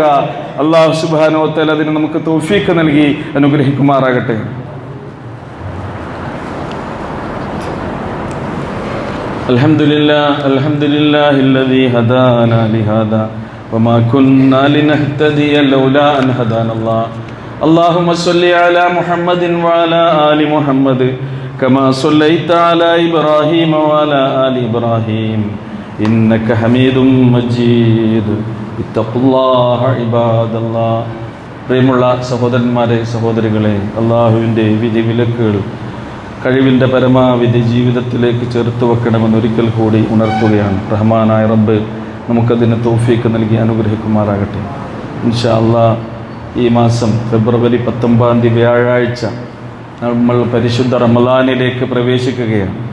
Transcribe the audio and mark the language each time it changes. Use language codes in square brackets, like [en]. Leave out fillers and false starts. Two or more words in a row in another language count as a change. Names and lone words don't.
[ml] അള്ളാഹു [ar] سبحانه وتعالى [ml] അതിന് നമുക്ക് തൗഫീഖ് നൽകി അനുഗ്രഹിക്കുമാറാകട്ടെ. [ar] الحمد لله الذي هدانا لهذا وما كنا لنهتدي لولا أن هدانا الله. اللهم صل على محمد وعلى آل محمد كما صليت على إبراهيم وعلى آل إبراهيم إنك حميد مجيد. اتقوا الله عباد الله. [ml] പ്രിയമുള്ള സഹോദരന്മാരെ, സഹോദരികളെ, അള്ളാഹുവിൻ്റെ വിധി വിലക്കുകൾ കഴിവിൻ്റെ പരമാവധി ജീവിതത്തിലേക്ക് ചേർത്ത് വെക്കണമെന്ന് ഒരിക്കൽ കൂടി ഉണർത്തുകയാണ്. റഹ്മാനായ റബ്ബ് നമുക്കതിന് തൗഫീഖ് നൽകി അനുഗ്രഹിക്കുമാറാകട്ടെ. [ar] إن شاء الله [ml] ഈ മാസം ഫെബ്രുവരി 19 വ്യാഴാഴ്ച നമ്മൾ പരിശുദ്ധ റമളാനിലേക്ക് പ്രവേശിക്കുകയാണ്.